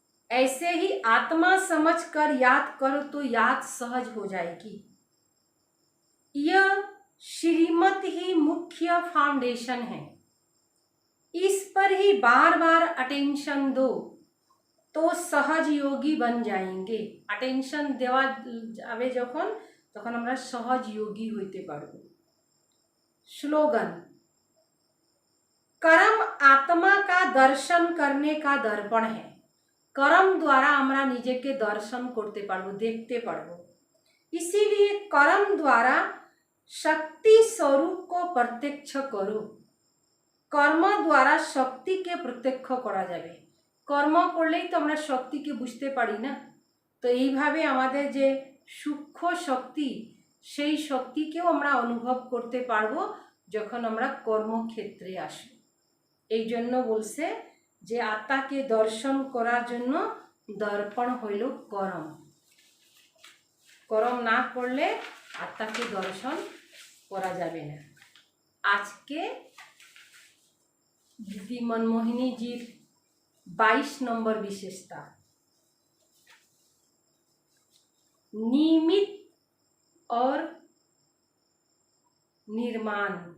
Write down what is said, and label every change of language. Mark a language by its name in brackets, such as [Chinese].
[Hindi] ऐसे ही आत्मा समझकर याद करो तो याद सहज हो जाएगी। यह श्रीमत ही मुख्य फाउंडेशन है। इस पर ही बार बार अटेंशन दो तो सहज योगी बन जाएंगे। [Bangla] अटेंशन देवा जावे যখন, তখন আমরা সহজ যোগী হইতে পারব। [Hindi] स्लोगन: कर्म आत्मा का दर्शन करने का दर्पण है। कर्म द्वारा [Bangla] আমরা নিজেকে দর্শন করতে পারবো, দেখতে পারবো। [Hindi] इसीलिए कर्म द्वारा शक्ति स्वरूप को प्रत्यक्ष करो। [Bangla] কর্ম দ্বারা শক্তিকে প্রত্যক্ষ করা যাবে। কর্ম করলেই তো আমরা শক্তিকে বুঝতে পারি না। তো এইভাবে আমাদের যে সূক্ষ্ম শক্তি, সেই শক্তিকেও আমরা অনুভব করতে পারবো যখন আমরা কর্মক্ষেত্রে আসি। এই জন্য বলছে যে আত্মাকে দর্শন করার জন্য দর্পণ হইল করম। করম না করলে আত্মাকে দর্শন করা যাবে না। আজকে [Hindi] दीदी मनमोहिनी जी 22 नंबर विशेषता, निमित और निर्माण।